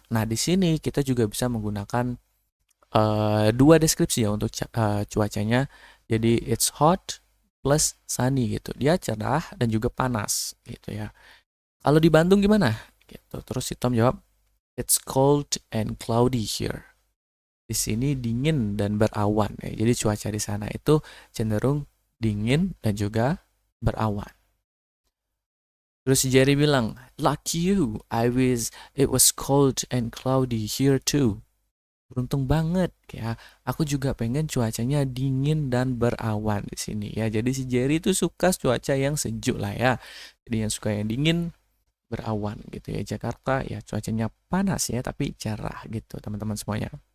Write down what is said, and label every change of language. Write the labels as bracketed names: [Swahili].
[Indonesian] Nah, di sini kita juga bisa menggunakan dua deskripsi ya untuk cuacanya. Jadi [English] it's hot plus sunny [Indonesian] gitu. Dia cerah dan juga panas gitu ya. Kalau di Bandung gimana? Gitu. Terus si Tom jawab, [English] "It's cold and cloudy here." [Indonesian] Di sini dingin dan berawan ya. Jadi cuaca di sana itu cenderung dingin dan juga berawan. Terus si Jerry bilang, [English] "Like you, I wish it was cold and cloudy here too." [Indonesian] Beruntung banget ya. Aku juga pengen cuacanya dingin dan berawan di sini ya. Jadi si Jerry itu suka cuaca yang sejuk lah ya. Jadi yang suka yang dingin berawan gitu ya. Jakarta ya cuacanya panas ya tapi cerah gitu teman-teman semuanya.